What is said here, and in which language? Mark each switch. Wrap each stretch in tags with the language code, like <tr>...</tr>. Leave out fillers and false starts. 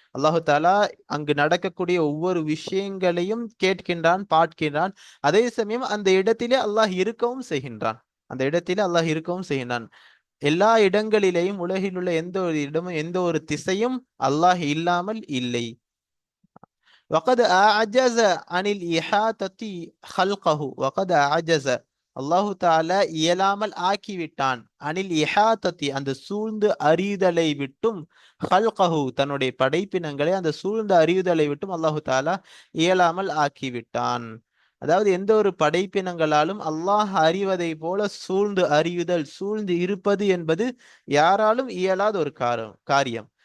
<ta>அல்லாஹு தாலா அங்கு நடக்கக்கூடிய ஒவ்வொரு விஷயங்களையும் கேட்கின்றான், பார்க்கின்றான். அதே சமயம் அந்த இடத்திலே அல்லாஹ் இருக்கவும் செய்கின்றான். அந்த இடத்திலே அல்லாஹ் இருக்கவும் செய்கின்றான். எல்லா இடங்களிலேயும், உலகில் உள்ள எந்த ஒரு இடமும், எந்த ஒரு திசையும் அல்லாஹ் இல்லாமல் இல்லை.</ta> <ar>وقد أعجز عن الإحاطة خلقه وقد أعجز,</ar> <ta>அல்லாஹு தாலா இயலாமல் ஆக்கிவிட்டான்.</ta> <ar>அனில் இஹாத்தத்தி,</ar> <ta>அந்த சூழ்ந்து அறியுதலை விட்டும், ஹல்கஹு, தன்னுடைய படைப்பினங்களை அந்த சூழ்ந்து அறியுதலை விட்டும் அல்லாஹு தாலா இயலாமல் ஆக்கிவிட்டான். அதாவது எந்த ஒரு படைப்பினங்களாலும் அல்லாஹ் அறிவதை போல சூழ்ந்து அறியுதல், சூழ்ந்து இருப்பது என்பது யாராலும் இயலாத ஒரு காரியம்.</ta>